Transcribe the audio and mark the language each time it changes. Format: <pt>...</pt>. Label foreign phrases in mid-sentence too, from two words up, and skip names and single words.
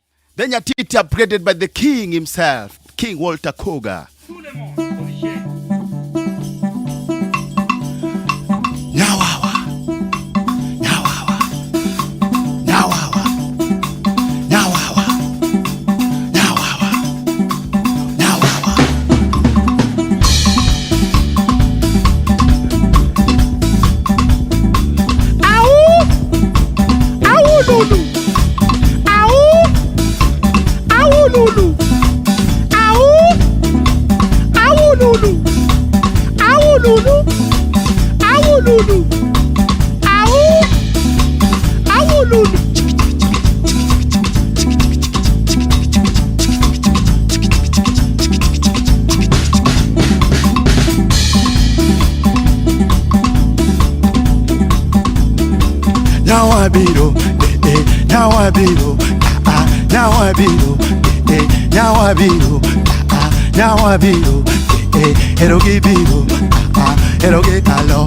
<en>The nyatiti upgraded by the king himself, King Walter Koga.</en> <luo>Nyawawa, nyawawa, nyawawa, nyawawa, nyawawa, nyawawa. Au, au lulu, au lulu, au lulu, au lulu, au lulu, au lulu.</luo> <en>Now I beat now I beat now I beat now I beat now I beat eroge beat</en> <luo>eroge kalo</luo>